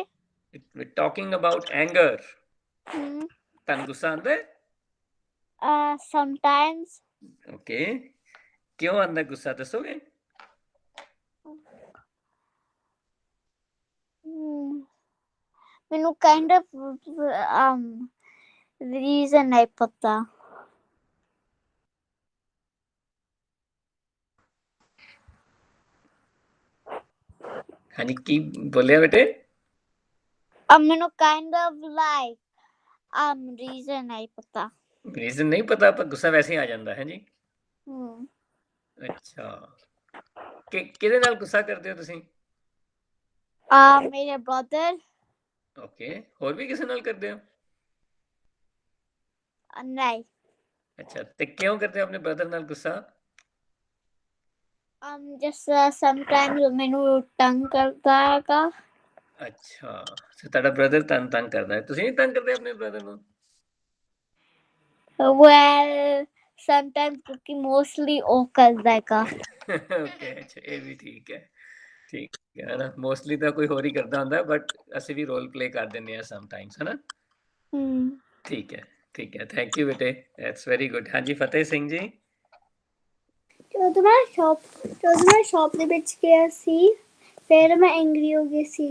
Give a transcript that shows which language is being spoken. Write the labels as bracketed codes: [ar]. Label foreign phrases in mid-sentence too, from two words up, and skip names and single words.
[en] talking about anger, [pa] ਤੁਹਾਨੂੰ ਗੁੱਸਾ ਆਉਂਦਾ ਹੈ? ਸਮਟਾਈਮਸ। ਓਕੇ, ਕਿਉਂ ਆਉਂਦਾ ਗੁੱਸਾ, ਦੱਸੋਗੇ? ਮੈਨੂੰ [en] kind of [pa] ਰੀਜ਼ਨ ਨਹੀਂ ਪਤਾ। ਹਾਂਜੀ, ਕੀ ਬੋਲਿਆ ਬੇਟੇ? ਮੈਨੂੰ [en] kind of like [pa] ਰੀਜ਼ਨ ਨਹੀਂ ਪਤਾ। ਰੀਜ਼ਨ ਨਹੀਂ ਪਤਾ, ਪਰ ਗੁੱਸਾ ਵੈਸੇ ਹੀ ਆ ਜਾਂਦਾ ਹੈ ਜੀ। ਅੱਛਾ, ਕਿਹਦੇ ਨਾਲ ਗੁੱਸਾ ਕਰਦੇ ਹੋ ਤੁਸੀਂ? ਮੇਰੇ ਬ੍ਰਦਰ। ਓਕੇ, ਹੋਰ ਵੀ ਕਿਸੇ ਨਾਲ ਕਰਦੇ ਹੋ? ਨਹੀਂ। ਅੱਛਾ, ਤੇ ਕਿਉਂ ਕਰਦੇ ਹੋ ਆਪਣੇ ਬ੍ਰਦਰ ਨਾਲ ਗੁੱਸਾ? [en] just sometimes [pa] ਮੈਨੂੰ ਤੰਗ ਕਰਦਾ ਹੈਗਾ। ਅੱਛਾ, ਤੁਹਾਡਾ ਬ੍ਰਦਰ ਤੁਹਾਨੂੰ ਤੰਗ ਕਰਦਾ ਹੈ, ਤੁਸੀਂ ਨਹੀਂ ਤੰਗ ਕਰਦੇ ਆਪਣੇ ਬ੍ਰਦਰ ਨੂੰ? [en] well sometimes [pa] ਕਿਉਂਕਿ mostly ਉਹ ਕਰਦਾ ਹੈਗਾ। ਓਕੇ, ਅੱਛਾ, ਇਹ ਵੀ ਠੀਕ ਹੈ, ਠੀਕ ਹੈ ਨਾ। ਮੋਸਟਲੀ ਤਾਂ ਕੋਈ ਹੋਰ ਹੀ ਕਰਦਾ ਹੁੰਦਾ, ਬਟ ਅਸੀਂ ਵੀ ਰੋਲ ਪਲੇ ਕਰ ਦਿੰਦੇ ਹਾਂ ਸਮਟਾਈਮਸ, ਹੈ ਨਾ। ਠੀਕ ਹੈ, ਠੀਕ ਹੈ, [en] thank you [pa] ਬੇਟੇ, [en] that's very good. [pa] ਹਾਂਜੀ, ਫਤਿਹ ਸਿੰਘ ਜੀ। ਜਦੋਂ ਮੈਂ ਸ਼ਾਪ ਦੇ ਵਿੱਚ ਗਿਆ ਸੀ, ਫਿਰ ਮੈਂ ਐਂਗਰੀ ਹੋ ਗਈ ਸੀ।